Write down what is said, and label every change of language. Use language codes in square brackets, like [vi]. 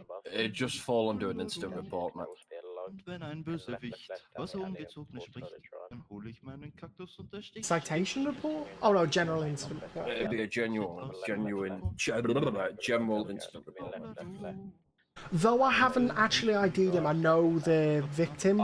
[en] It just fall under an incident report, man. [de] Und wenn ein Bösewicht was Ungezogene spricht, dann hole ich meinen Kaktus und der sticht. [en] Citation report? Oh no, general incident report. It'd be a general incident report. Though I haven't actually ID'd him, I know the victim.